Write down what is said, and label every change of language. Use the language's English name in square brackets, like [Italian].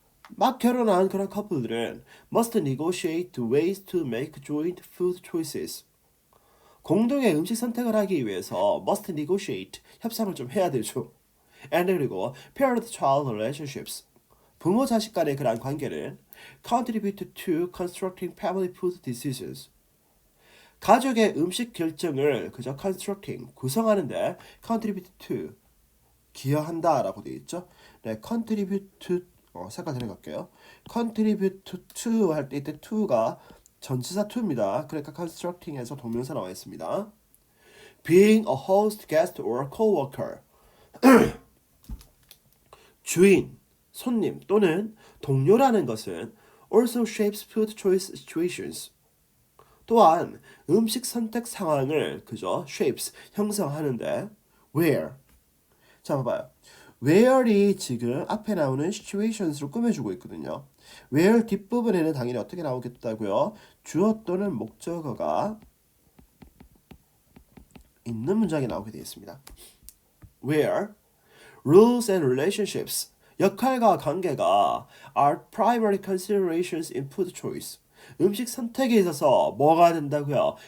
[Korean] 막 결혼한 그런 커플들은 [English] must negotiate ways to make joint food choices. [Korean] 공동의 음식 선택을 하기 위해서 [English] must negotiate [Korean] 협상을 좀 해야 되죠. [English] And [Korean] 그리고 [English] parent-child relationships. [Korean] 부모 자식 간의 그러한 관계는 [English] contribute to constructing family food decisions. [Korean] 가족의 음식 결정을 그저 constructing 구성하는데 [English] contribute to [Korean] 기여한다라고 되어 있죠. 네, [English] contribute to [Korean] 색깔 들어갈게요. contribute to 할 때 이때 to가 전치사 to입니다. 그러니까 constructing에서 동명사 나와 있습니다. [English] being a host, guest or coworker. [Korean] 주인, 손님 또는 동료라는 것은 [English] also shapes food choice situations. [Korean] 또한 음식 선택 상황을 그저 shapes 형성하는데 where. 자 봐봐요. where이 지금 앞에 나오는 situations로 꾸며주고 있거든요. where 뒷부분에는 당연히 어떻게 나오겠다고요? 주어 또는 목적어가 있는 문장이 나오게 되어 있습니다. [English] where rules and relationships [Korean] 역할과 관계가 [English] are primary considerations in food choice. [Korean] 음식 선택에 있어서 뭐가 된다고요?